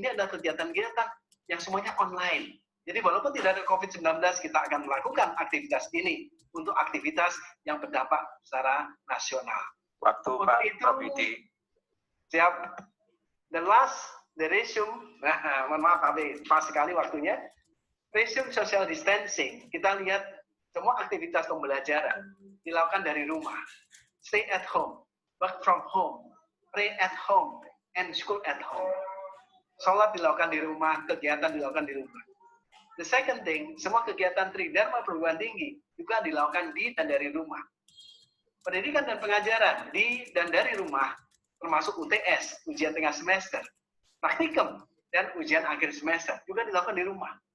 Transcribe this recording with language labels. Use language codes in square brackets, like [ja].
[id] Ini adalah kegiatan-kegiatan yang semuanya online. Jadi walaupun tidak ada COVID-19, kita akan melakukan aktivitas ini untuk aktivitas yang berdampak secara nasional. Waktu untuk Pak itu, Robidi. Siap. [en] The last, the resume, [id] mohon maaf Abi, pas sekali waktunya. Resume social distancing, kita lihat semua aktivitas pembelajaran dilakukan dari rumah. [en] Stay at home, work from home, pray at home, and school at home. [id] Sholat dilakukan di rumah, kegiatan dilakukan di rumah. [en] The second thing, [id] semua kegiatan Tridharma perguruan tinggi juga dilakukan di dan dari rumah. Pendidikan dan pengajaran di dan dari rumah, termasuk UTS, ujian tengah semester, praktikum, dan ujian akhir semester juga dilakukan di rumah.